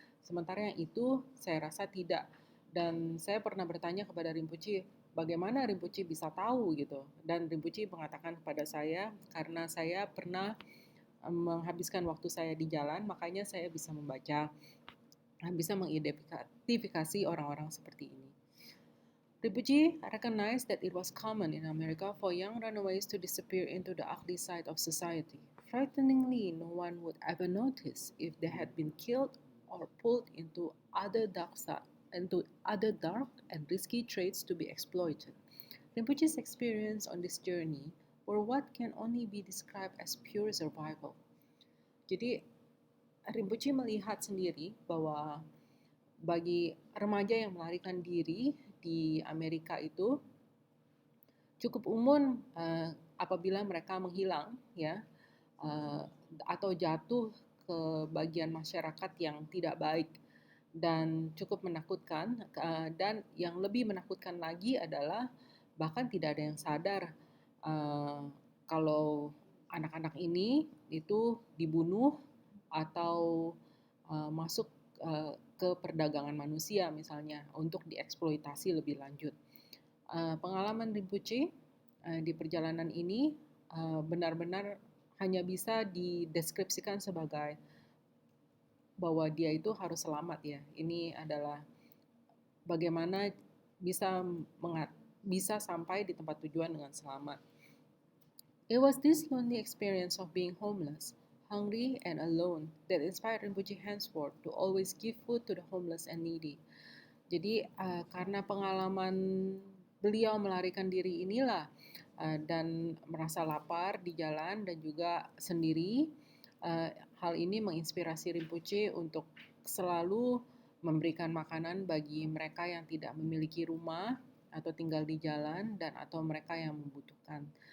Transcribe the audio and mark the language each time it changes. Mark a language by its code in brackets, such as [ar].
[id] Sementara yang itu saya rasa tidak. Dan saya pernah bertanya kepada Rinpoche, bagaimana Rinpoche bisa tahu gitu. Dan Rinpoche mengatakan kepada saya, karena saya pernah menghabiskan waktu saya di jalan, makanya saya bisa membaca, bisa mengidentifikasi orang-orang seperti ini. [en] Rinpoche recognized that it was common in America for young runaways to disappear into the ugly side of society. Frighteningly, no one would ever notice if they had been killed or pulled into other dark and risky trades to be exploited. Rinpoche's experience on this journey were what can only be described as pure survival. [id] Jadi Rinpoche melihat sendiri bahwa bagi remaja yang melarikan diri di Amerika itu cukup umum apabila mereka menghilang ya, atau jatuh ke bagian masyarakat yang tidak baik dan cukup menakutkan, dan yang lebih menakutkan lagi adalah bahkan tidak ada yang sadar kalau anak-anak ini itu dibunuh atau masuk ke perdagangan manusia misalnya untuk dieksploitasi lebih lanjut. Pengalaman Rinpoche di perjalanan ini benar-benar hanya bisa dideskripsikan sebagai bahwa dia itu harus selamat ya. Ini adalah bagaimana bisa sampai di tempat tujuan dengan selamat. [en] It was this lonely experience of being homeless, hungry and alone that inspired Rinpoche henceforth to always give food to the homeless and needy. [id] Jadi karena pengalaman beliau melarikan diri inilah dan merasa lapar di jalan dan juga sendiri, hal ini menginspirasi Rinpoche untuk selalu memberikan makanan bagi mereka yang tidak memiliki rumah atau tinggal di jalan dan atau mereka yang membutuhkan.